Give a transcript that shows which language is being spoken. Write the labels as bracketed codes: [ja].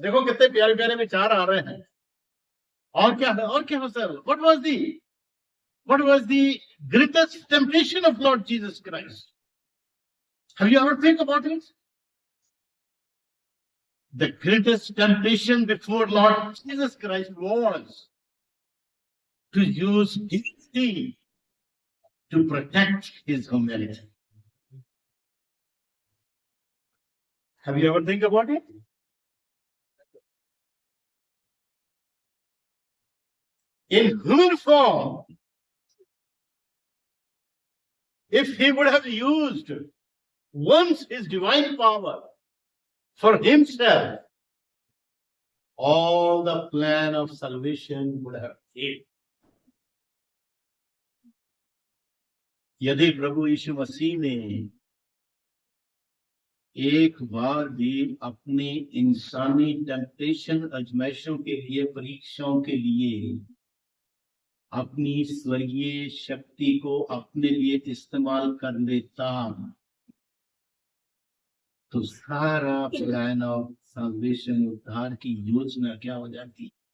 [hi] देखो कितने प्यारे प्यारे विचार आ रहे हैं। और क्या हो sir? [en] What was the greatest temptation of Lord Jesus Christ? Have you ever think about it? The greatest temptation before Lord Jesus Christ was to use his deity to protect his humanity. Have you ever think about it? In human form, if he would have used once his divine power for himself, all the plan of salvation would have failed. [hi] यदि प्रभु यीशु मसीह ने एक बार भी अपनी इंसानी temptation, आजमाइशों के लिए, परीक्षाओं के लिए अपनी स्वर्गीय शक्ति को अपने लिए इस्तेमाल कर लेता, तो सारा [en] plan of salvation, [hi] उद्धार की योजना क्या हो जाती?